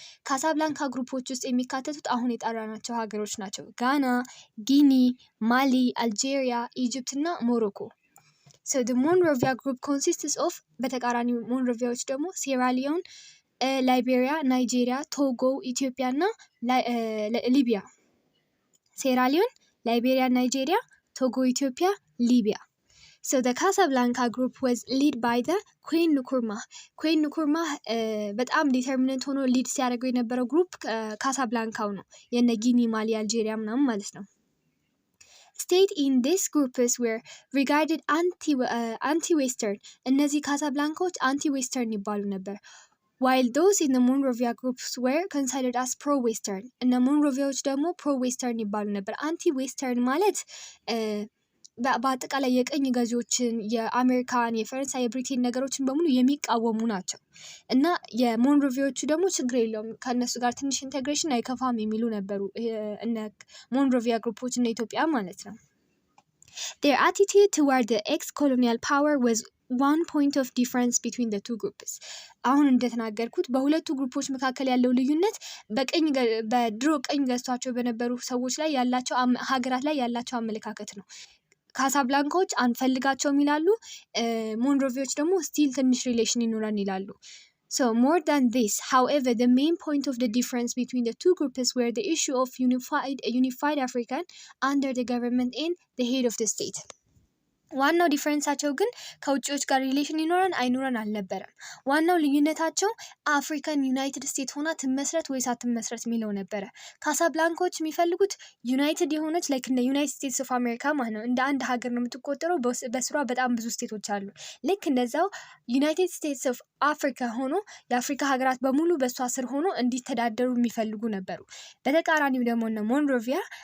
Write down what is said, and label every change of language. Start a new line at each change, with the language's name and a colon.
Amharic: ካሳብላንካ ግሩፖች ውስጥ የሚካተቱት አሁን የጠራናቸው ሀገሮች ናቸው። ጋና፣ ጊኒ፣ ማሊ፣ አልጄሪያ፣ ኢጅፕት እና ሞሮኮ።
English: So the Monrovia group consists of
Amharic: በተቃራኒው ሞንሮቪያዎች ደግሞ ሴራሊዮን፣ ላይቤሪያ፣ ናይጄሪያ፣ ቶጎ፣ ኢትዮጵያ እና ሊቢያ። ሴራሊዮን፣ ላይቤሪያ፣ ናይጄሪያ፣ ቶጎ፣ ኢትዮጵያ፣ ሊቢያ።
English: So the Casablanca group was led by the Queen Nkrumah.
Amharic: Queen Nkrumah በጣም ዲተርሚነንት ሆኖ ሊድ ሲያደርገው የነበረው ግሩፕ ካሳብላንካው ነው። የነ ጊኒ፣ ማሊ፣ አልጄሪያ ምናምን ማለት ነው።
English: State in these groups were regarded anti-western.
Amharic: እነዚህ ካሳብላንካዎች anti-western ይባሉ ነበር።
English: While those in the Monrovia groups were considered as pro-western.
Amharic: እነ ሞንሮቪያዎች ደግሞ pro-western ይባሉ ነበር። anti-western ማለት በአጠቃላይ የቀኝ ገዢዎችን የአሜሪካን፣ የፈረንሳይ፣ የብሪቴን ነገሮችን በሙሉ የሚቃወሙ ናቸው እና የሞንሮቪያዎቹ ደግሞ ችግር የለውም ከእነሱ ጋር ትንሽ ኢንቴግሬሽን አይከፋም የሚሉ ነበሩ እነ ሞንሮቪያ ግሩፖች እና ኢትዮጵያ ማለት ነው።
English: Their attitude toward the ex-colonial power was one point of difference between the two groups.
Amharic: አሁን እንደተናገርኩት በሁለቱ ግሩፖች መካከል ያለው ልዩነት በድሮ ቀኝ ገዝቷቸው በነበሩ ሰዎች ላይ ያላቸው ሀገራት ላይ ያላቸው አመለካከት ነው። ካሳብላንካዎች አንፈልጋቸውም ይላሉ። ሞንሮቪዎች ደግሞ ስቲል ትንሽ ሪሌሽን ይኖረን ይላሉ።
English: So more than this, however, the main point of the difference between the two groups were the issue of unified African under the government and the head of the state.
Amharic: ዋናው ዲፈረንሳቸው ግን ከውጭዎች ጋር ሪሌሽን ይኖረን አይኖረን አልነበረም። ዋናው ልዩነታቸው አፍሪካን ዩናይትድ ስቴትስ ሆና ትመስረት ወይስ አትመስረት የሚለው ነበረ። ካሳብላንካዎች የሚፈልጉት ዩናይትድ የሆነች ላይክ እንደ ዩናይትድ ስቴትስ ኦፍ አሜሪካ ማለት ነው፣ እንደ አንድ ሀገር ነው የምትቆጠረው። በስሯ በጣም ብዙ ስቴቶች አሉ። ልክ እንደዛው ዩናይትድ ስቴትስ ኦፍ አፍሪካ ሆኖ የአፍሪካ ሀገራት በሙሉ በእሷ ስር ሆኖ እንዲተዳደሩ የሚፈልጉ ነበሩ። በተቃራኒው ደግሞ እነ ሞንሮቪያ